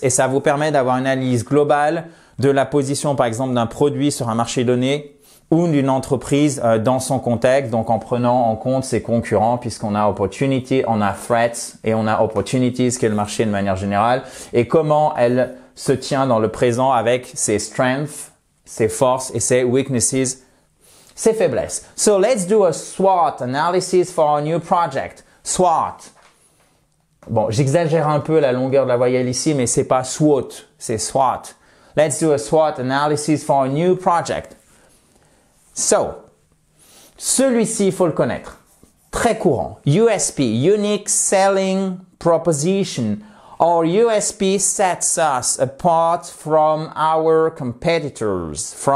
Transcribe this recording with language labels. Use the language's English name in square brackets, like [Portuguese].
[French] Et ça vous permet d'avoir une analyse globale de la position par exemple d'un produit sur un marché donné, ou d'une entreprise dans son contexte, donc en prenant en compte ses concurrents, puisqu'on a opportunity, on a threats et on a opportunities, qui est le marché de manière générale, et comment elle se tient dans le présent avec ses strengths, ses forces et ses weaknesses, ses faiblesses. [English] So let's do a SWOT analysis for our new project. SWOT. [French] Bon, j'exagère un peu la longueur de la voyelle ici, mais c'est pas SWOT, c'est SWOT. [English] Let's do a SWOT analysis for our new project. [French] So, celui-ci, il faut le connaître. Très courant. USP, Unique Selling Proposition. [English] Our USP sets us apart from our competitors.